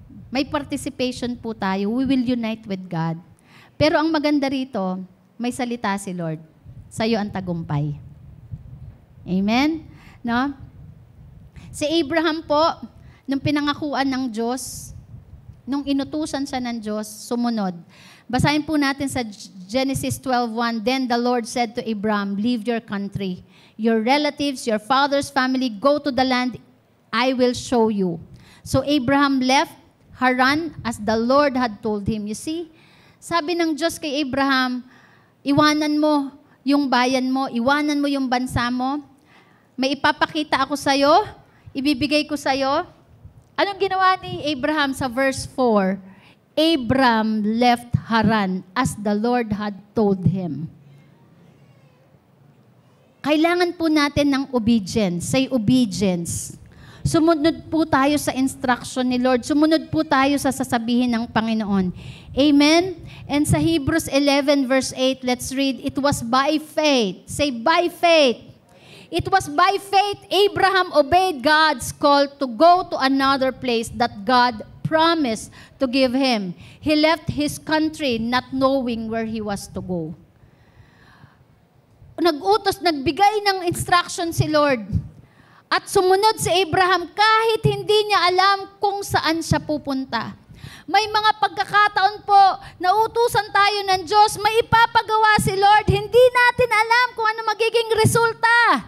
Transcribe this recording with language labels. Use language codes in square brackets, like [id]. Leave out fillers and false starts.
[tl] May participation po tayo. [en] We will unite with God. [tl] Pero ang maganda rito, may salita si Lord. Sa'yo ang tagumpay. Amen? No? Si Abraham po, nung pinangakuan ng Diyos, nung inutusan siya ng Diyos, sumunod. Basahin po natin sa Genesis 12:1. [en] Then the Lord said to Abraham, leave your country, your relatives, your father's family, go to the land I will show you. So Abraham left Haran as the Lord had told him. You see? [tl] Sabi ng Diyos kay Abraham, iwanan mo yung bayan mo, iwanan mo yung bansa mo, may ipapakita ako sa'yo, ibibigay ko sa'yo. Anong ginawa ni Abraham sa verse 4? [en] Abraham left Haran as the Lord had told him. [tl] Kailangan po natin ng obedience. [en] Say obedience. [tl] Sumunod po tayo sa instruction ni Lord. Sumunod po tayo sa sasabihin ng Panginoon. Amen? [en] And sa Hebrews 11 verse 8, let's read, it was by faith. Say by faith. It was by faith Abraham obeyed God's call to go to another place that God promised to give him. He left his country not knowing where he was to go. [tl] Nagbigay ng instruction si Lord. At sumunod si Abraham kahit hindi niya alam kung saan siya pupunta. May mga pagkakataon po na utusan tayo ng Diyos, may ipapagawa si Lord, hindi natin alam kung ano magiging resulta.